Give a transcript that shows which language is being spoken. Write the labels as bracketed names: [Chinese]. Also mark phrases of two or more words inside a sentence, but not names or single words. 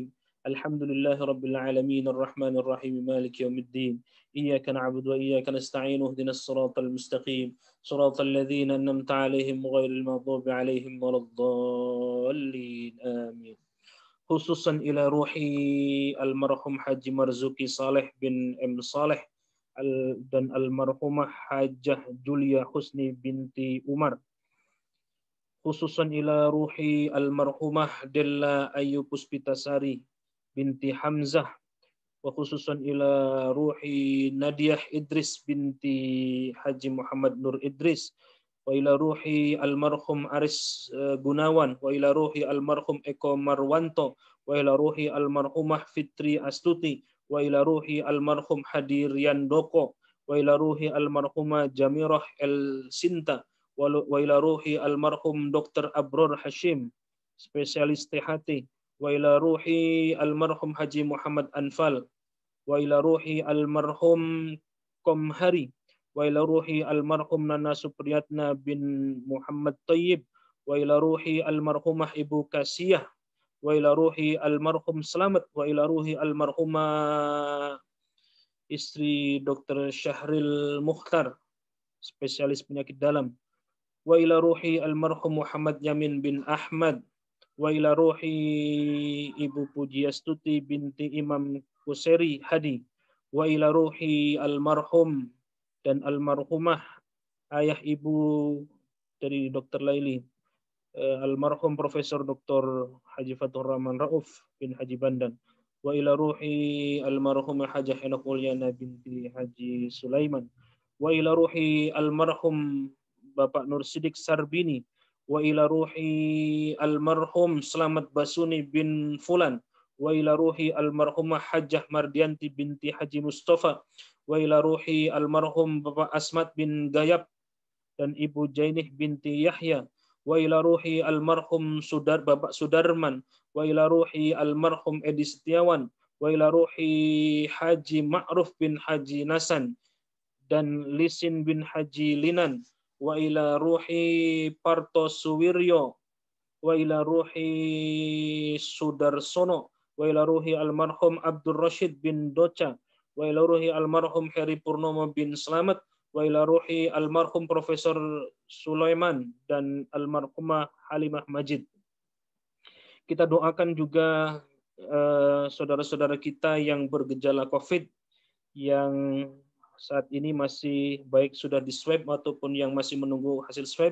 [Arabic] الحمد لله رب العالمين الرحمن الرحيم مالك يوم الدين. إياك نعبد وإياك نستعين. اهدنا الصراط المستقيم صراط الذين أنعمت عليهم غير المغضوب عليهم ولا الضالين. آمين. خصوصا إلى روح المرحوم Haji Marzuki Saleh bin M. [Indonesian] Saleh dan almarhumah Hajah Julia Husni binti Umar. [Arabic] خصوصا إلى روح المرحومة Della Ayu Puspitasari binti Hamzah. وخصوصا إلى روح Nadiah Idris binti Haji Muhammad Nur Idris. وإلى روح المرحوم Aris Gunawan. وإلى روح المرحوم Eko Marwanto. وإلى روح المرحومة Fitri Astuti. وإلى روح المرحوم Hadir Yandoko. وإلى روح المرحومة Jamirah El Sinta. وإلى روح المرحوم Dr. [Indonesian] Abror Hashim, spesialis THT. [Arabic] وإلى روح المرحوم Haji Muhammad Anfal. وإلى روح المرحوم Komhari. وإلى روح المرحوم Nana Supriyatna bin Muhammad Tayyib. وإلى روح المرحومة Ibu Kasiyah. وإلى روح المرحوم Slamet. وإلى روح المرحومة istri Dr. [Indonesian] Syahril Mukhtar, spesialis penyakit dalam. [Arabic] وإلى روح المرحوم Muhammad Yamin bin Ahmad. وإلى روح Ibu Pujiastuti binti Imam Kuseri Hadi. وإلى روح المرحوم [Indonesian] dan almarhumah ayah ibu dari Dr. Laili, almarhum Profesor Dr. Haji Fathur Rahman Rauf bin Haji Bandan. [Arabic] وإلى روح المرحومة Hajah Enak Mulyana binti Haji Sulaiman. وإلى روح المرحوم Bapak Nur Sidik Sarbini. وإلى روح المرحوم Slamet Basuni bin Fulan. وإلى روح المرحومة Hajah Mardianti binti Haji Mustafa. وإلى روح المرحوم Bapak Asmat bin Gayab dan Ibu Jainih binti Yahya. وإلى روح المرحوم Bapak Sudarman. وإلى روح المرحوم Edi Setiawan. وإلى روح Haji Ma'ruf bin Haji Nasan dan Lisin bin Haji Linan. وإلى روح Parto Suwiryo. وإلى روح Sudarsono. وإلى روح المرحوم Abdul Rashid bin Doca. وإلى روح المرحوم Heri Purnomo bin Slamet. وإلى روح المرحوم Profesor Sulaiman dan almarhumah Halimah Majid. [Indonesian] Kita doakan juga saudara-saudara kita yang bergejala COVID, yang saat ini masih baik sudah di swab ataupun yang masih menunggu hasil swab.